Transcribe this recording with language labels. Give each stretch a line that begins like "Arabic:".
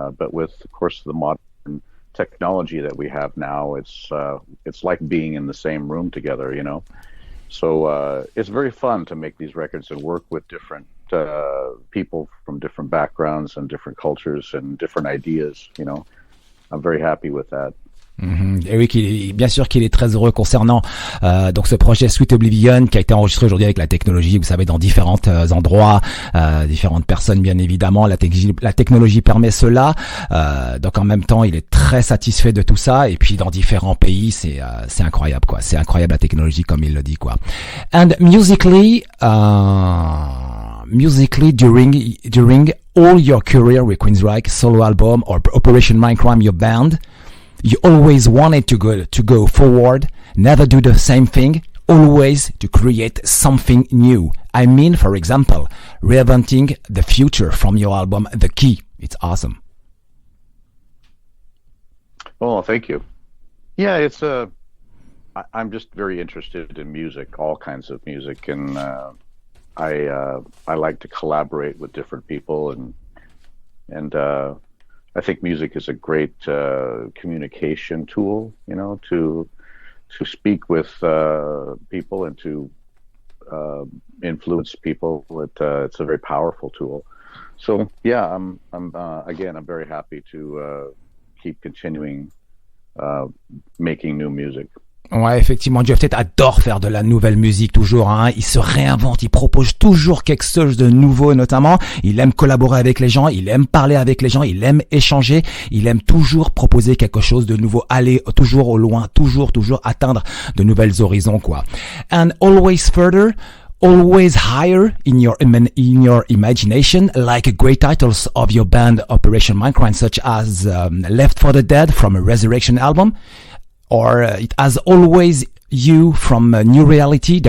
English: But with, of course, the modern technology that we have now, it's like being in the same room together, So it's very fun to make these records and work with different people from different backgrounds and different cultures and different ideas. I'm very happy with that.
French: Et oui, bien sûr qu'il est très heureux concernant donc ce projet Sweet Oblivion qui a été enregistré aujourd'hui avec la technologie, vous savez, dans différents endroits, différentes personnes, bien évidemment. La technologie permet cela. Donc en même temps, il est très satisfait de tout ça. Et puis dans différents pays, c'est incroyable, quoi. C'est incroyable la technologie, comme il le dit, quoi.
English: And musically during all your career with Queensryche, solo album or Operation Mindcrime, your band, you always wanted to go forward, never do the same thing, always to create something new. I mean, for example, reinventing the future from your album The Key. It's awesome. Oh, thank you. Yeah, I'm just very interested in music, all kinds of music, and I like to collaborate with different people, and I think music is a great communication tool, to speak with people and to influence people. It's a very powerful tool. So yeah, I'm very happy to keep continuing making new music.
French: Ouais, effectivement, Geoff Tate adore faire de la nouvelle musique toujours, hein. Il se réinvente, il propose toujours quelque chose de nouveau notamment. Il aime collaborer avec les gens, il aime parler avec les gens, il aime échanger, il aime toujours proposer quelque chose de nouveau, aller toujours au loin, toujours atteindre de nouvelles horizons, quoi.
English: And always further, always higher in your imagination, like great titles of your band Operation Mindcrime, such as Left for the Dead from a Resurrection album. Or it has always you from a new reality.